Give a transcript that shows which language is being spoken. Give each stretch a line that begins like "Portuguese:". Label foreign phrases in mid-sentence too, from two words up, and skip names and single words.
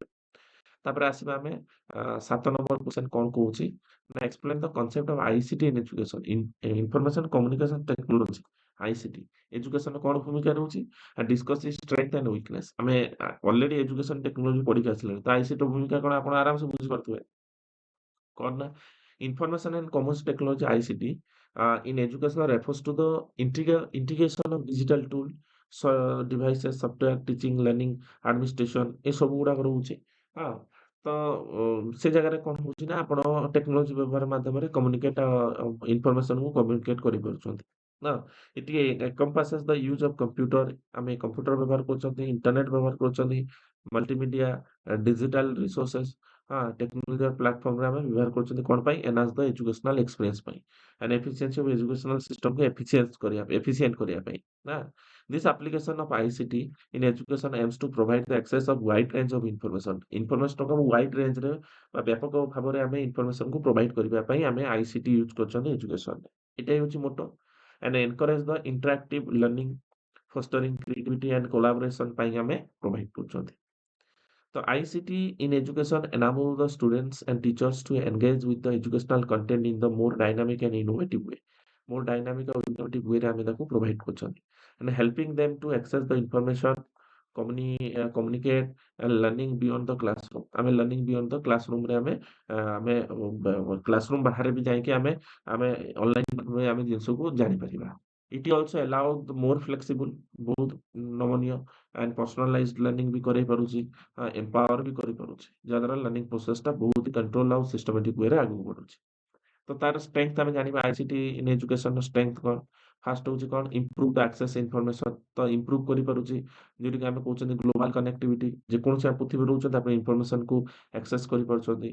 Odia: ତାପରେ ଆସିବା ଆମେ 7
English: number question
Odia: କଣ କହୁଛି ନା
English: explain the concept of ICT in education. information communication technology ICT educationରେ
Odia: କଣ ଭୂମିକା ରହୁଛି?
English: discuss the strength and weakness.
Odia: ଆମେ ଅଲରେଡି
English: education technology
Odia: ପଢିକି ଆସିଲେଣି। ତ ଆଇସିଟିର ଭୂମିକା କଣ ଆପଣ ଆରାମସେ ବୁଝିପାରୁଥିବେ। କଣ ନା
English: information and commerce technology ICT in education refers to the integration of digital tool devices software teaching learning administration
Odia: ଏ ସବୁ ଗୁଡାକ ରହୁଛି। ହଁ। ତ ସେ ଜାଗାରେ କଣ ହଉଛି ନା ଆପଣ ଟେକ୍ନୋଲୋଜି ବ୍ୟବହାର ମାଧ୍ୟମରେ
English: communicate informationକୁ communicate
Odia: କରିପାରୁଛନ୍ତି।
English: ନା ଇଟ୍ encompasses the use of computer
Odia: ଆମେ କମ୍ପ୍ୟୁଟର ବ୍ୟବହାର କରୁଛନ୍ତି
English: ଇଣ୍ଟରନେଟ ବ୍ୟବହାର କରୁଛନ୍ତି multimedia digital resources technology platformରେ
Odia: ଆମେ ବ୍ୟବହାର କରୁଛନ୍ତି କଣ ପାଇଁ
English: enhance the educational experience ପାଇଁ and efficiency of educational systemକୁ efficient
Odia: କରିବା ପାଇଁ ନା
English: this application of ICT in education aims to provide the access of wide range of informationକୁ wide rangeରେ
Odia: ବା ବ୍ୟାପକ ଭାବରେ ଆମେ
English: informationକୁ provide
Odia: କରିବା ପାଇଁ ଆମେ
English: ICT use କରୁଛନ୍ତି ଏଜୁକେସନରେ।
Odia: ଏଇଟା ହେଉଛି
English: motto and encourage the interactive learning fostering creativity and collaboration
Odia: ପାଇଁ ଆମେ ପ୍ରୋଭାଇଡ କରୁଛନ୍ତି।
English: So ICT in education enable the students and teachers to engage with the educational content in the more dynamic and innovative way. More dynamic and innovative way
Odia: ରେ ଆମେ ତାକୁ
English: provide କରୁଛନ୍ତି and helping them to access the information, communicate and learning beyond the classroom.
Odia: ଆମେ
English: learning beyond the classroom
Odia: ରେ ଆମେ classroom ବାହାରେ ବି ଯାଇକି ଆମେ online ଆମେ ଜିନିଷକୁ ଜାଣିପାରିବା।
English: It also allow the more flexible,
Odia: ବହୁତ ନମନୀୟ
English: and personalized learning
Odia: ବି କରେଇ ପାରୁଛି, empower ବି କରିପାରୁଛି। ଯାହାଦ୍ୱାରା
English: learning processଟା
Odia: ବହୁତ କଣ୍ଟ୍ରୋଲ ଆଉ
English: systematic wayରେ
Odia: ଆଗକୁ ବଢୁଛି। ତ ତାର ସ୍ଟ୍ରେngth ଆମେ ଜାଣିବା
English: ICT in educationର strength
Odia: କଣ? ଫାର୍ଷ୍ଟ ହଉଛି କଣ
English: improved access information
Odia: ତ ଇମ୍ପ୍ରୁଭ୍ କରିପାରୁଛି। ଯୋଉଟାକି ଆମେ କହୁଛନ୍ତି
English: global connectivity
Odia: ଯେକୌଣସି ଆମେ ପୃଥିବୀରେ ରହୁଛନ୍ତି ଆପଣ
English: informationକୁ access
Odia: କରିପାରୁଛନ୍ତି।